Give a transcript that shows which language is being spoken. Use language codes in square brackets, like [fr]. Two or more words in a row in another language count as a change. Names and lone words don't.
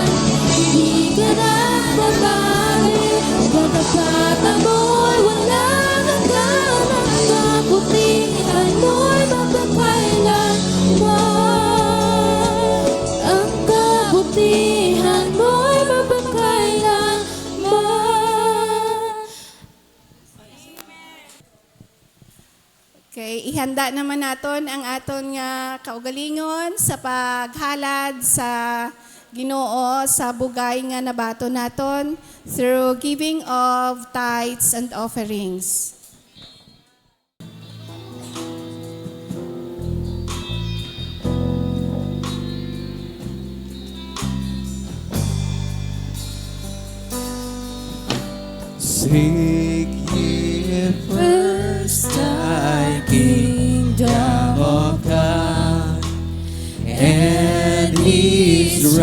[tl] Hindi ka na babalik, katapatan mo'y walang hanggan, ang kabutihan mo'y magpakailanman. Ang kabutihan mo'y magpakailanman. [hil] Okay, ihanda naman naton ang aton nga kaugalingon sa paghalad sa Ginoo sa bugay nga nabato naton [en] through giving of tithes and offerings. Seek ye first thy kingdom of God and His